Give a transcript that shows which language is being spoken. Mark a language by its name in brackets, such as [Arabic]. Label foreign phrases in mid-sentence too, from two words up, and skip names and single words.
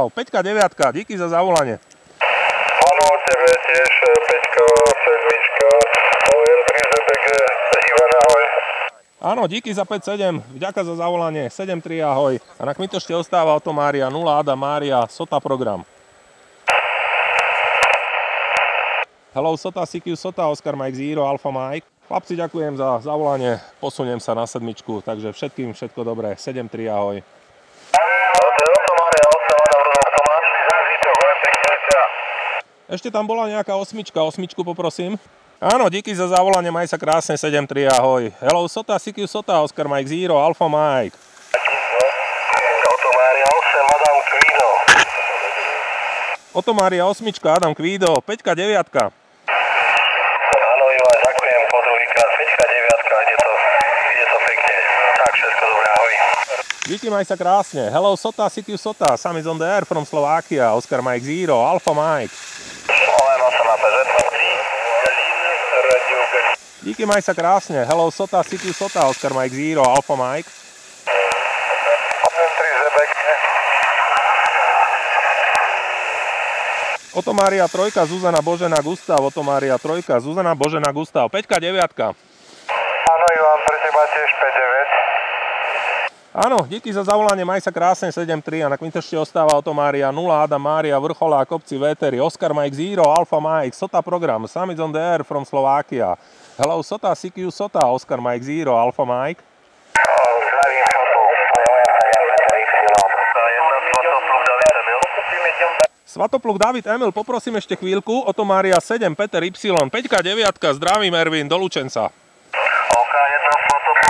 [Slovak] Peťka 9, díky za zavolanie. Áno, tebe tiež, Peťko, 7, OM3 ZBG, Ivan, ahoj. Áno, díky za 5-7, vďaka za zavolanie, 7-3, ahoj. A na Kmitošte ostáva Otomária 0, Adam Mária, Sota program. [English] Hello, Sota, CQ Sota, Oscar Mike Zero, Alfa Mike. [Slovak] Chlapci, ďakujem za zavolanie, posuniem sa na 7, takže všetkým všetko dobré, 7-3, ahoj. Ešte tam bola nejaká 8, poprosím. Áno, díky za zavolanie, maj sa krásne, 7-3, ahoj. [English] Hello, Sota, CQ Sota, Oscar Mike Zero, Alfa Mike. [Slovak] Otomária 8, Adam Kvido. Otomária 8, Adam Kvido, Peťka 9. Áno, Ivan, ďakujem po druhýkrát. Peťka 9, ide to pekne. Tak, všetko dobré, ahoj. Díky, maj sa krásne. [English] Hello, Sota, CQ Sota, Sam is on the air from Slovakia, Oscar Mike Zero, Alfa Mike. [Slovak] OM8 APZ, Díky, maj sa krásne. [English] Hello, Sota, CQ Sota, Oscar Mike Zero, Alfa Mike. [Slovak] OM3 ZBG. Otomária 3, Zuzana Božena Gustav, Otomária 3, Zuzana Božena Gustav, Peťka 9. Áno, Ivan, pre teba tiež 5-9. Áno, díky za zavolanie, maj sa krásne, 7-3 a na Kmitošte ostáva Otomária 0, Adam Mária, Vrcholá, Kopci, Vétery, [English] Oscar Mike Zero, Alfa Mike, Sota program, Sam is on the air from Slovakia. Hello, Sota, CQ Sota, Oscar Mike Zero, Alfa Mike. [Slovak] Zdravím, Svatopluk David Emil, poprosím ešte chvíľku. Otomária 7, Peter Y, Peťka 9, zdravím Ervin, do Lučenca. OK, jedna Svatopluk.